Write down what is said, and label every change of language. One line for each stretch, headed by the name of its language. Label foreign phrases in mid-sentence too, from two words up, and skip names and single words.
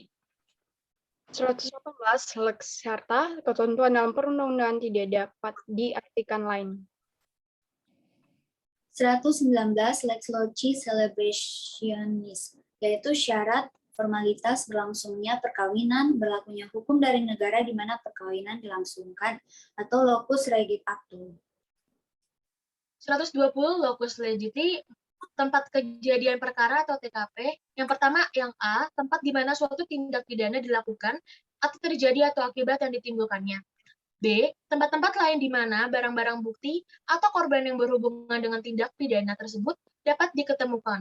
Indonesian: 118
Latin: Lex serta,
Indonesian: ketentuan dalam perundang-undangan tidak dapat diartikan lain. 119
Latin: Lex loci celebrationis,
Indonesian: yaitu syarat formalitas berlangsungnya perkawinan, berlakunya hukum dari negara di mana perkawinan dilangsungkan, atau
Latin: locus regit actum. 120 locus legiti,
Indonesian: tempat kejadian perkara atau TKP. Yang pertama, yang A, tempat di mana suatu tindak pidana dilakukan atau terjadi atau akibat yang ditimbulkannya. B, tempat-tempat lain di mana barang-barang bukti atau korban yang berhubungan dengan tindak pidana tersebut dapat diketemukan.